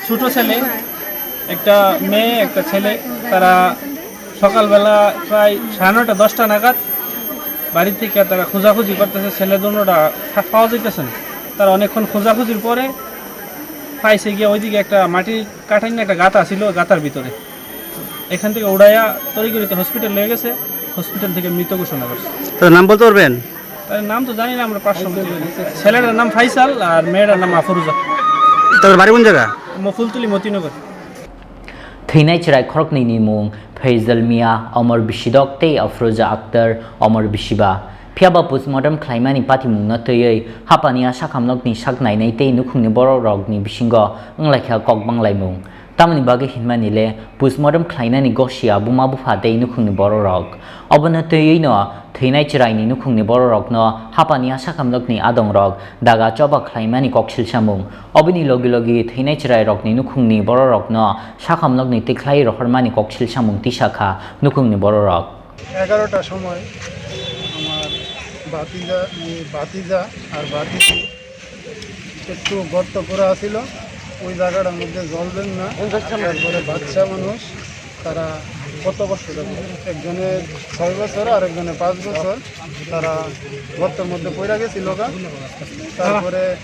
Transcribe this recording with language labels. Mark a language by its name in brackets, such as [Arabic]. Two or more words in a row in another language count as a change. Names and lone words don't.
[Bangla] ছোট ছেলে একটা মেয়ে একটা ছেলে তারা সকালবেলা প্রায় 9:30 10টা নাগাদ বাড়ি থেকে তারা খোঁজাখুঁজি করতেছে ছেলে দুটোটা পাওয়া যাইতেছে না তারা অনেকক্ষণ খোঁজাখুঁজির পরে পাইছে গিয়ে ওইদিকে একটা মাটির কাঠাই একটা গাঁথা ছিল গাঁথার ভিতরে এখান থেকে উড়াইয়া তড়িঘড়িতে হসপিটাল নিয়ে গেছে হসপিটাল থেকে মৃত ঘোষণা করছে তার নাম বলতে পারবেন তার নাম তো জানি না আমরা 500 ছেলেটার নাম ফাইসাল আর মেয়েটার নাম আফরোজা তাদের বাড়ি কোন জায়গা ফুলতুলি মতিনগর [Kok Borok] Thinai chirai khorokni ni mung Fezal Mia Omar Bishidok te Afroza Akhtar Omar Bishiba phiaba postmortem khlaimani patimung na tei hapania sakamnokni saknai nei tei nukhungni borok rokni bisingo anglaikha kokbang laimung tamni bage hinmani le postmortem khlainani gosia buma bufa tei nukhungni borok rok obona tei no Thinai chirai ni nukhungni borok rokno hapania sakamnokni adong rok daga choba khlaimani koksil samung obini logi Thinai chirai rokni nukhungni borok rokno sakamnokni tiklai rohormani koksil samung tisakha nukhungni borok rok [Bangla] 11টার সময় আমার বাতিজা আর বাতিজি একটু গর্ত করা ছিল ওই জায়গাটার মধ্যে জল দেন না তারপরে বাচ্চা মানুষ তারা কত বছর একজনের 6 বছর আর একজনের 5 বছর তারা গর্তের মধ্যে পড়ে গেছিল তারপরে